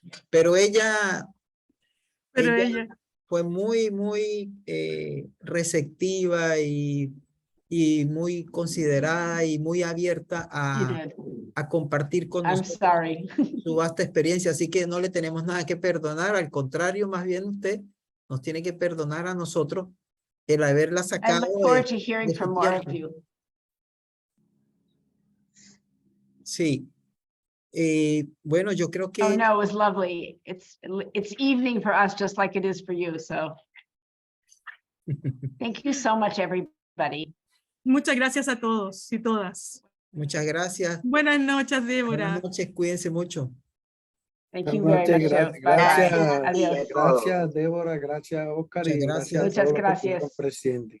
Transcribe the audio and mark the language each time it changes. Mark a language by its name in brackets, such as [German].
[Spanish] Pero ella fue muy receptiva y muy considerada y muy abierta a compartir con nosotros su vasta experiencia. Así que no le tenemos nada que perdonar. Al contrario, más bien usted nos tiene que perdonar a nosotros el haberla sacado. [English] I look forward to hearing from more of you. [Spanish] Sí. Bueno, yo creo que... [English] Oh no, it was lovely. It's evening for us, just like it is for you. So thank you so much, everybody. [Spanish] Muchas gracias a todos y todas. Muchas gracias. Buenas noches, Débora. Buenas noches, cuídense mucho. [English] Thank you very much. [Spanish] Gracias, Débora, gracias, Oscar. Muchas y gracias. Muchas gracias. Presidente.